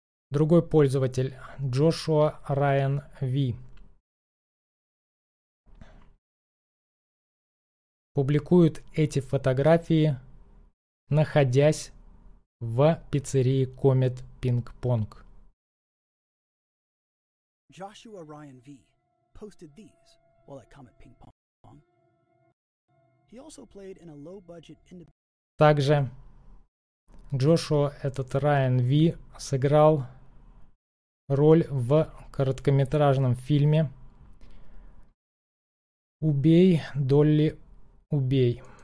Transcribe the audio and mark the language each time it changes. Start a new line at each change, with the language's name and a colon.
Russian: Другой пользователь, Джошуа Райан Ви, публикует эти фотографии, находясь в пиццерии Комет Пинг-Понг.
English: Joshua Ryan V posted these while at Comet Ping Pong. He also played in a low-budget independent.
Russian: Также Joshua, этот Ryan V, сыграл роль в короткометражном фильме «Убей Долли, убей».